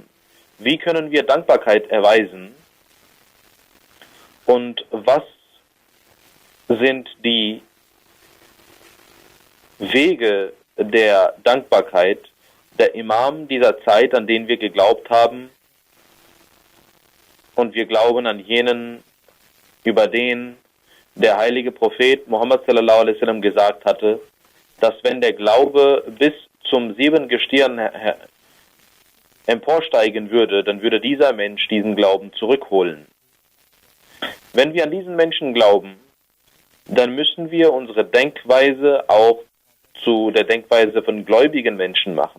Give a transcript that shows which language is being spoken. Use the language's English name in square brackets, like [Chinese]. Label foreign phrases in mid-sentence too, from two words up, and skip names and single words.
[German] Wie können wir Dankbarkeit erweisen? Und was sind die Wege der Dankbarkeit, der Imam dieser Zeit, an den wir geglaubt haben? Und wir glauben an jenen, über den der heilige Prophet Muhammad [Arabic] صلى الله عليه وسلم [German] gesagt hatte, dass wenn der Glaube bis zum 7. Gestirn emporsteigen würde, dann würde dieser Mensch diesen Glauben zurückholen. Wenn wir an diesen Menschen glauben, dann müssen wir unsere Denkweise auch zu der Denkweise von gläubigen Menschen machen.